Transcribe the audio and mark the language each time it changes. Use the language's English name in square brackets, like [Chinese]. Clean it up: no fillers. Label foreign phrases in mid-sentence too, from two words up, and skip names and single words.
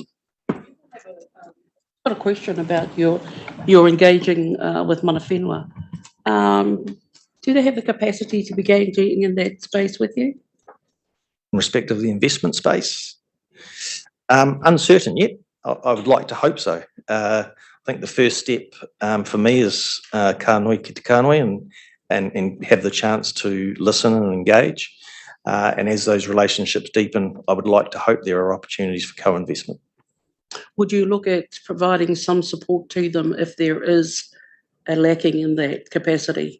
[English] I've got a question about your engaging with Mana Whenua. Do they have the capacity to be engaging in that space with you? In respect of the investment space, uncertain yet. I would like to hope so. I think the first step for me is [Māori] kānui ki te kānui [English] and have the chance to listen and engage. And as those relationships deepen, I would like to hope there are opportunities for co-investment. Would you look at providing some support to them if there is a lacking in that capacity?